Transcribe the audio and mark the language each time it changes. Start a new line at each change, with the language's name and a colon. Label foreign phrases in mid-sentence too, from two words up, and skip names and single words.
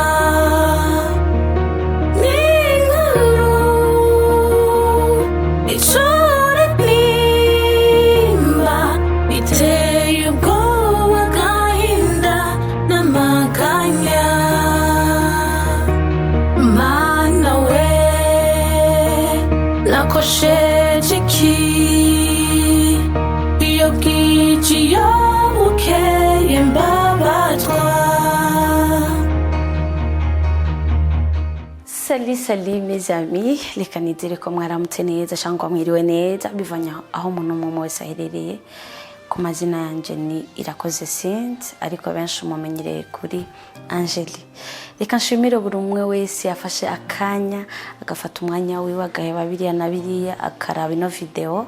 Rundi: Inkuru icura nimba iteye ubwoba agahinda n'amaganya. Nakosheje iki iyo bwije iyo bukeye mbabazwa.
French: Salut mes amis,
Rundi: reka nizere ko mwaramutse neza cyangwa mwiriwe neza bivanye aho umuntu umwe wese aherereye. Ku mazina yanje ni Irakoze Saint ariko benshi mumenyereye kuri Angeli. Reka nshimire buri umwe wese yafashe akanya agafata umwanya wiwe agaheba biriya na biriya akaraba ino video.